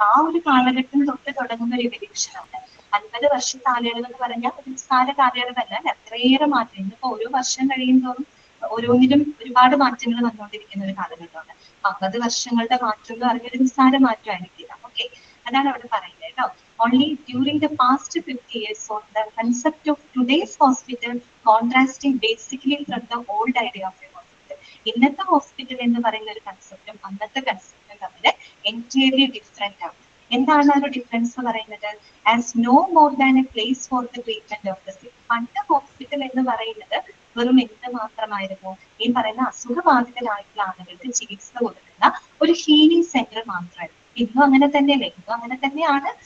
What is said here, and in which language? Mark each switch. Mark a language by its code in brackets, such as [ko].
[ml] ആ ഒരു കാലഘട്ടം തൊട്ട് തുടങ്ങുന്ന ഒരു എവല്യൂഷൻ ആണ്. 50 വർഷ കാലയളവ് എന്ന് പറഞ്ഞാൽ ഒരു നിസ്സാര കാലയളവല്ല, അത്രയേറെ മാറ്റം. ഇന്നിപ്പോ ഓരോ വർഷം കഴിയുമ്പോഴും ഓരോന്നിലും ഒരുപാട് മാറ്റങ്ങൾ വന്നുകൊണ്ടിരിക്കുന്ന ഒരു കാലഘട്ടമാണ്. 50 വർഷങ്ങളുടെ മാറ്റം എന്ന് പറഞ്ഞൊരു നിസ്സാര മാറ്റമായിരിക്കില്ല. ഓക്കെ, അതാണ് അവിടെ പറയുന്നത് കേട്ടോ. [en] Only during the past 50 years on the concept of today's hospital contrasting basically from the old idea of a hospital. [ml] ഇന്നത്തെ ഹോസ്പിറ്റൽ എന്ന് പറയുന്ന ഒരു കൺസെപ്റ്റും അന്നത്തെ കൺസെപ്റ്റും തമ്മിൽ എൻറ്റയർലി ഡിഫറെന്റ് ആണ്. എന്താണ് ആ ഒരു ഡിഫറൻസ് പറയുന്നത്? [en] As no more than a place for the treatment of the sick. [ml] പണ്ട് ഹോസ്പിറ്റൽ എന്ന് പറയുന്നത് വെറും എന്ത് മാത്രമായിരുന്നു? ഈ പറയുന്ന അസുഖബാധിതരായിട്ടുള്ള ആളുകൾക്ക് ചികിത്സ കൊടുക്കുന്ന ഒരു ഹീലിംഗ് സെന്റർ മാത്രമായിരുന്നു. ഇന്നും അങ്ങനെ തന്നെയല്ലേ? ഇന്നും അങ്ങനെ തന്നെയാണ്.